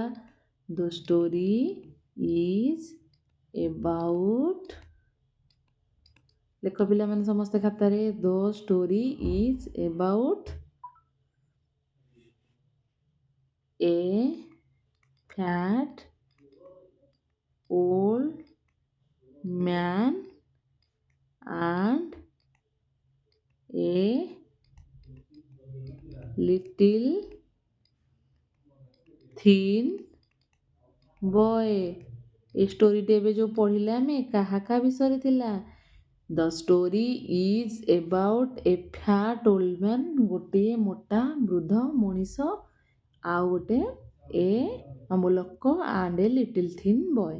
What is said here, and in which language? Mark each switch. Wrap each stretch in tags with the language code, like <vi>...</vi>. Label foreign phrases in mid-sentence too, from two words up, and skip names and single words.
<en>the story is about,</en> <or>ଲେଖ ପିଲାମାନେ ସମସ୍ତେ ଖାତାରେ,</or> <en>the story is about a fat old man and a little thin boy।</en> <or>ଏ ଷ୍ଟୋରିଟି ଏବେ ଯେଉଁ ପଢ଼ିଲେ ଆମେ, କାହା ବିଷୟରେ ଥିଲା?</or> <en>the story is about a fat old man,</en> <or>ଗୋଟିଏ ମୋଟା ବୃଦ୍ଧ ମଣିଷ, ଆଉ ଗୋଟେ ଏ ଲୋକ,</or> <en>and a little thin boy.</en>